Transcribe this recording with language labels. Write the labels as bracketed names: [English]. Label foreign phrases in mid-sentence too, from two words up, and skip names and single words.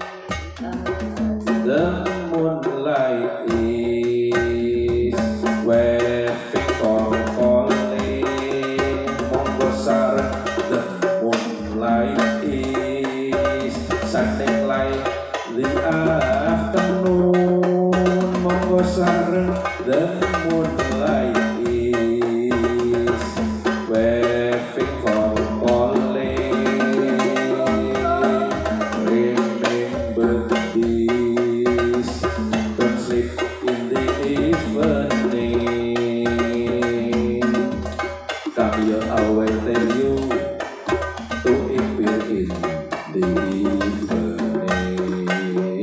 [English] The moonlight is waving for calling. [Javanese] Monggo sareng. [English] The moonlight is shining like the afternoon. [Javanese] Monggo sareng. [English] The moonlight is waving for I will tell you to appear in the evening.